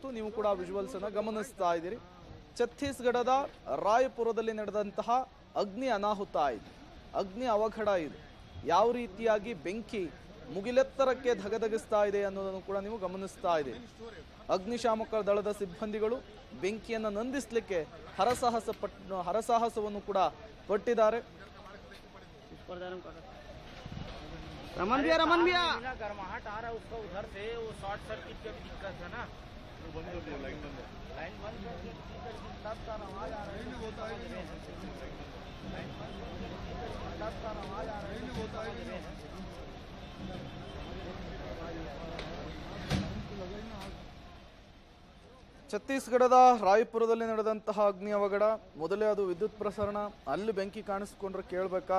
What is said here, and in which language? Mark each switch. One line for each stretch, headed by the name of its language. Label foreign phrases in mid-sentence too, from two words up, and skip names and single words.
Kannada: ನೀವು ಕೂಡ ವಿಜುವಲ್ಸ್ ಅನ್ನು ಗಮನಿಸ್ತಾ ಇದ್ದೀರಿ. ಛತ್ತೀಸ್ಗಢದ ರಾಯಪುರದಲ್ಲಿ ನಡೆದಂತಹ ಅಗ್ನಿ ಅನಾಹುತ ಇದೆ, ಅಗ್ನಿ ಅವಘಡ ಇದೆ. ಯಾವ ರೀತಿಯಾಗಿ ಬೆಂಕಿ ಮುಗಿಲೆತ್ತರಕ್ಕೆ ಧಗಧಗಿಸ್ತಾ ಇದೆ ಅನ್ನೋದನ್ನು ಕೂಡ ನೀವು ಗಮನಿಸ್ತಾ ಇದ್ದೀರಿ. ಅಗ್ನಿಶಾಮಕ ದಳದ ಸಿಬ್ಬಂದಿಗಳು ಬೆಂಕಿಯನ್ನು ನಂದಿಸಲಿಕ್ಕೆ ಹರಸಾಹಸವನ್ನು ಕೂಡ ಪಟ್ಟಿದ್ದಾರೆ.
Hindi: रमन भैया गर्माहट आ रहा है उसका उधर से, वो
English: short circuit
Hindi: का भी दिक्कत है ना। लाइन बंद का आवाज आ रहा है,
Kannada: ಛತ್ತೀಸ್ಗಢದ ರಾಯಪುರದಲ್ಲಿ ನಡೆದಂತಹ ಅಗ್ನಿ ಅವಘಡ. ಮೊದಲೇ ಅದು ವಿದ್ಯುತ್ ಪ್ರಸರಣ, ಅಲ್ಲಿ ಬೆಂಕಿ ಕಾಣಿಸ್ಕೊಂಡ್ರೆ ಕೇಳಬೇಕಾ?